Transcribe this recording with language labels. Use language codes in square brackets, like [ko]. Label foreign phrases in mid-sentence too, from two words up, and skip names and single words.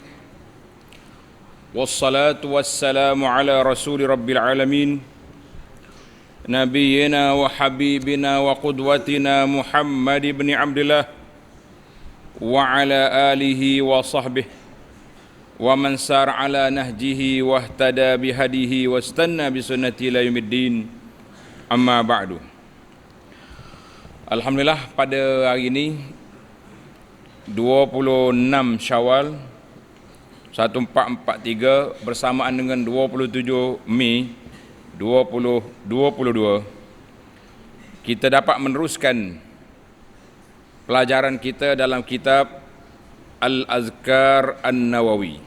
[ar] والصلاة والسلام على رسول رب العالمين. نبينا وحبيبنا وقدوتنا محمد بن عبد الله وعلى آله وصحبه ومن سار على نهجه واهتدى بهديه واستن بسنته إلى يوم الدين. أما بعد. الحمد لله, [ms] pada hari ini 26 Syawal 1443 bersamaan dengan 27 Mei 2022, kita dapat meneruskan pelajaran kita dalam kitab Al-Azkar An-Nawawi.